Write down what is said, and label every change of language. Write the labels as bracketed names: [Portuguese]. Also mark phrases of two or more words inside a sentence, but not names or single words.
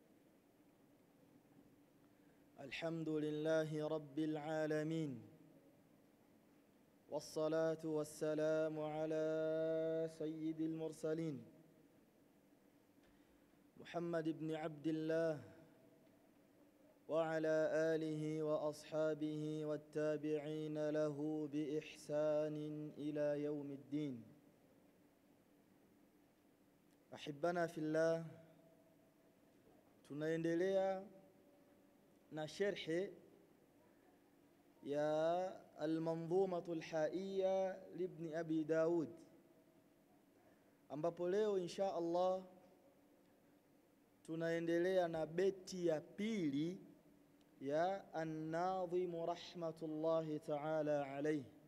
[Arabic] الحمد لله رب العالمين، والصلاة والسلام على سيد المرسلين محمد بن عبد الله وعلى آله وأصحابه والتابعين له بإحسان إلى يوم الدين. أحبابنا في الله, [Swahili] tunaendelea na sharhi ya al-manzumatu al-haiya libni Abi Daud, ambapo leo [Arabic] إن شاء الله [Swahili] tunaendelea na beti ya pili ya an-Nadhim [Arabic] رحمة الله تعالى عليه.